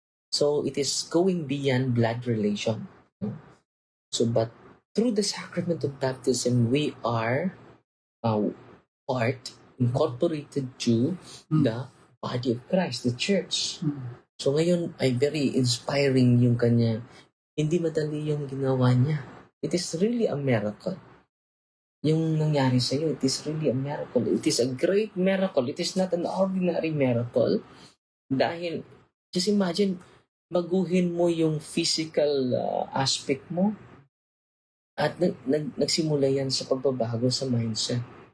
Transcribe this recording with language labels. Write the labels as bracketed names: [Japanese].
[English] So it is going beyond blood relation. No? So but through the sacrament of baptism, we are incorporated to the body of Christ, the church. [Filipino] So ngayon ay very inspiring yung kanya hindi madali yung ginawa niya. [English] It is really a miracle. [Filipino] Yung nangyari sa'yo, [English] it is really a miracle. It is a great miracle. It is not an ordinary miracle. [Filipino] Dahil, [English] just imagine, [Filipino] baguhin mo yung physical aspect mo at nagsimula yan sa pagbabago sa mindset.